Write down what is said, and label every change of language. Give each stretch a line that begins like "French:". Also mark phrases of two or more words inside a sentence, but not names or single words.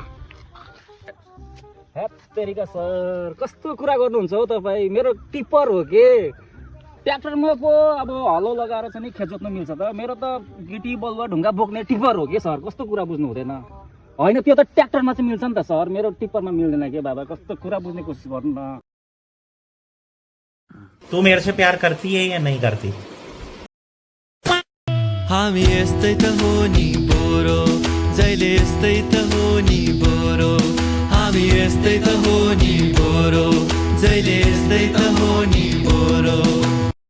Nepali: हेत्तेरिका सर कस्तो कुरा गर्नुहुन्छ हौ तपाईँ मेरो टिप्पर हो के ट्र्याक्टरमा पो अब हलो लगाएर चाहिँ नि खेत जोत्न मिल्छ त मेरो त गिटी बलुवा ढुङ्गा बोक्ने टिप्पर हो के सर कस्तो कुरा बुझ्नु हुँदैन होइन त्यो त ट्र्याक्टरमा चाहिँ मिल्छ नि त सर मेरो टिप्परमा मिल्दैन के बाबा कस्तो कुरा बुझ्ने कोसिस गर्नु न
Hindi: तू मेरे से प्यार करती है या नहीं करती
Nepali: हामी यस्तै त हो नि बोरो जहिले यस्तै त हो नि बोरो हामी यस्तै त हो नि बोरो जहिले यस्तै त हो नि बोरो